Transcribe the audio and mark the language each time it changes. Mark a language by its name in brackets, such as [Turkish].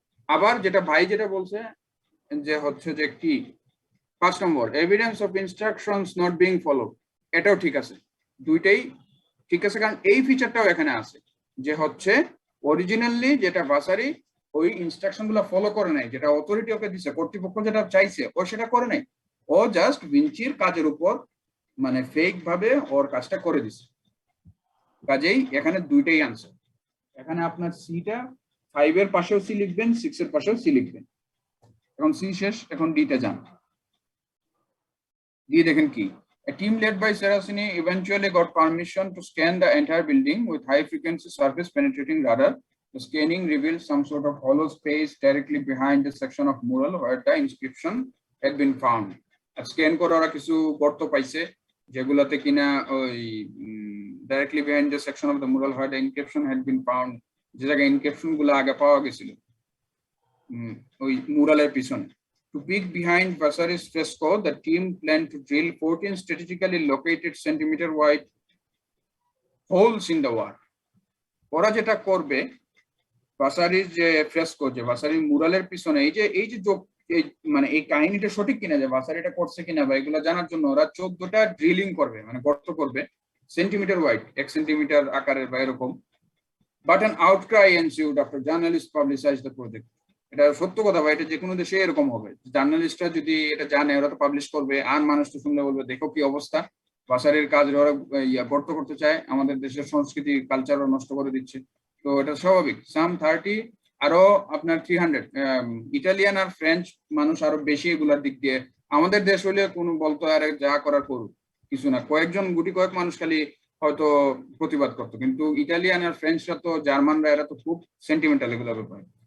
[Bangla] আবার যেটা ভাই যেটা বলছে যে হচ্ছে যে কি 5 নম্বর evidence of instructions not being follow, এটাও ঠিক আছে, দুইটাই ঠিক আছে, কারণ এই ফিচারটাও এখানে আছে যে হচ্ছে অরিজিনালি যেটা ভাসারি ওই ইনস্ট্রাকশন গুলো ফলো করে নাই, যেটা অথরিটি ওকে দিছে, কর্তৃপক্ষ যেটা চাইছে ও সেটা করে নাই, ও জাস্ট ভিঞ্চির কাজের উপর মানে ফেক ভাবে ওর কাজটা করে দিছে। কাজেই এখানে দুইটাই আনসার। এখানে আপনার সিটা 5 এর পাশেও সি লিখবেন, 6 এর পাশেও সি লিখবেন। এখন সি শেষ, এখন ডিতে যান। দিয়ে দেখেন কি, [English] a team led by Saraceni eventually got permission to scan the entire building with high frequency surface penetrating radar. The scanning revealed some sort of hollow space directly behind the section of mural where the inscription had been found. [Bangla] আর scan করে ওরা কিছু গর্ত পাইছে যেগুলোতে কিনা ওই [English] directly behind the section of the mural where the inscription had been found, [Bangla] যে জায়গায় ইনক্রিপশন গুলো আগে পাওয়া গেছিল ওই মুরালের পিছনে। [English] To peek behind Vasari's fresco, the team planned to drill 14 strategically located centimeter-wide holes in the wall. [Bangla] ওরা যেটা করবে, ভাসারির যে ফ্রেস্কো, যে ভাসারির মুরালের পিছনে এই যে মানে এই কাহিনীটা সঠিক কিনা, যে ভাসারি এটা করছে কিনা বা এগুলো জানার জন্য ওরা 14টা ড্রিলিং করবে, মানে গর্ত করবে সেন্টিমিটার ওয়াইড, 1 সেন্টিমিটার আকারের বা এরকম। [English] But an outcry ensued after journalists publicized the project. [Bangla] এটা সত্য কথা ভাই, এটা যে কোনো দেশে এরকম হবে, জার্নালিস্টরা যদি এটা জানে ওরা তো পাবলিশ করবে, আর মানুষ তো শুনলে বলবে দেখো কি অবস্থা, ভাসারির কাজ ওরা গর্ত করতে চায়, আমাদের দেশের সংস্কৃতি কালচারও নষ্ট করে দিচ্ছে। তো এটা স্বাভাবিক। সাম 30 আরো আপনার 300 ইটালিয়ান আর ফ্রেঞ্চ মানুষ আরো বেশি এগুলার দিক দিয়ে, আমাদের দেশ হলে কোনো বলতো আর যা করার করুক, কিছু না, কয়েকজন কয়েক মানুষ খালি হয়তো প্রতিবাদ করতো, কিন্তু ইটালিয়ান আর ফ্রেঞ্চরা তো, জার্মানরা এরা তো খুব সেন্টিমেন্টাল এগুলোর ব্যাপারে।